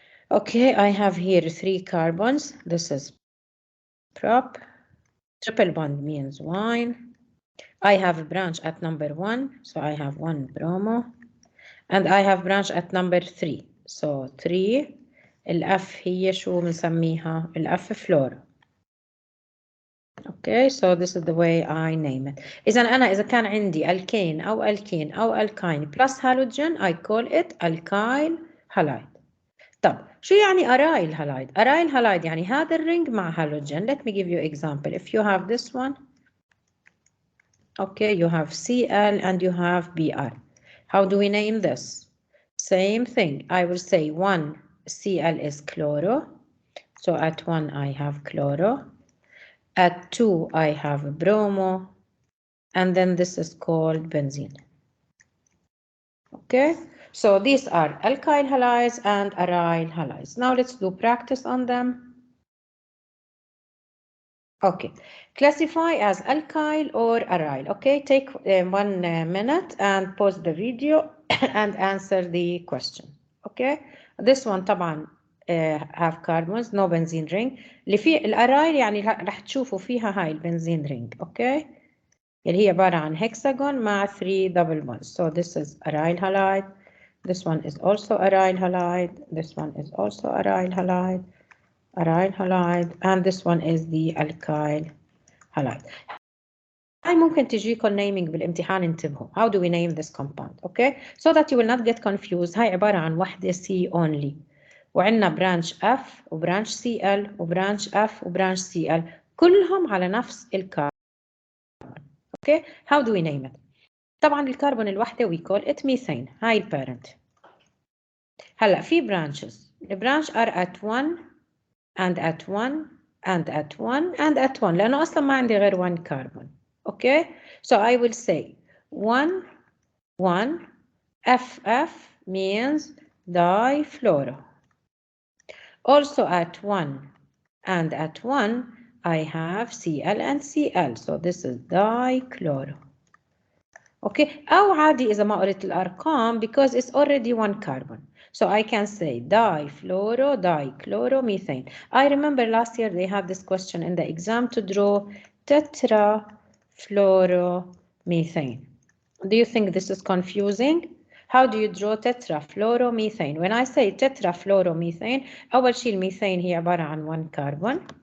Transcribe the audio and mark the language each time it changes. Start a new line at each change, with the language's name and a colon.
English: Okay, I have here 3 carbons. This is prop. Triple bond means wine. I have a branch at number 1, so I have 1 bromo. And I have branch at number 3. So 3.
Arabic: الأف هي شو بنسميها؟ الأف فلورا.
English: Okay, so this is the way I name it.
Arabic: إذا كان عندي
English: alkane أو alkene أو alkyne plus halogen, I call it alkyl halide.
Arabic: طب شو يعني aryl halide? Aryl halide يعني هذا الرينج مع halogen.
English: Let me give you example. If you have this one, okay, you have Cl and you have Br. How do we name this? Same thing. I will say 1 Cl is chloro. So at 1 I have chloro. At 2 I have bromo. And then this is called benzene. Okay, so these are alkyl halides and aryl halides. Now let's do practice on them. Okay, classify as alkyl or aryl. Okay, take 1 minute and pause the video and answer the question. Okay, this one
Arabic: طبعا
English: have carbons, no benzene ring.
Arabic: اللي في الارايل يعني رح تشوفوا فيها هاي البنزين رينج. اوكي، اللي هي عبارة عن hexagon مع 3 double bonds.
English: So this is aryl halide. This one is also aryl halide. This one is also aryl halide. Aryl halide. And this one is the alkyl halide.
Arabic: هاي ممكن تجيكم naming بالامتحان، انتبهوا.
English: How do we name this compound? Okay, so that you will not get confused.
Arabic: هاي عبارة عن وحدة
English: C only.
Arabic: وعندنا branch F وبرانش Cl وبرانش F وبرانش Cl كلهم على نفس الكاربون.
English: Okay, how do we name it?
Arabic: طبعا الكربون الوحدة
English: we call it methane.
Arabic: هاي البارنت. هلا في branches.
English: The branch are at 1 and at 1 and at 1 and at 1
Arabic: لأنه أصلا ما عندي غير
English: 1 carbon. Okay, so I will say 1 1 FF means difluoro. Also at 1 and at 1 I have Cl and Cl, so this is dichloro. Okay,
Arabic: أو عادي إذا ما قريت الأرقام
English: because it's already 1 carbon. So I can say difluoro, dichloromethane. I remember last year they had this question in the exam to draw tetrafluoromethane. Do you think this is confusing? How do you draw tetrafluoromethane? When I say tetrafluoromethane,
Arabic: أول شيء الميثane هي عبارة عن 1 carbon.